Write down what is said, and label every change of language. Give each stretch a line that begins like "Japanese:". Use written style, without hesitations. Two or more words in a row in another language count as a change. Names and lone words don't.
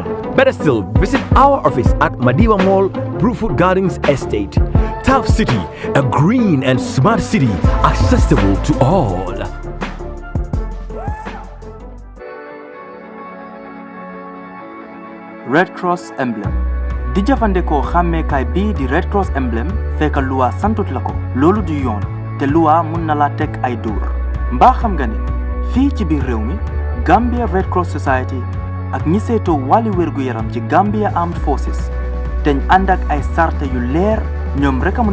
English: Better still, visit our office at Madiba Mall, Bruford Gardens Estate. Tough City, a green and smart city accessible to all.
Wolof: Red Cross emblem di jëfandikoo xàmmeekaay bii di Red Cross emblem fekk luwa santut la ko loolu du yoon te luwa mun na la teg ay dóor mbaa xam nga ne fii ci biir réew mi Gambia Red Cross Society ak ñi seetoo wàlli wérgu yaram ci Gambia Armed Forces teñ ànd ak ay sarte yu leer ñoom rek a mun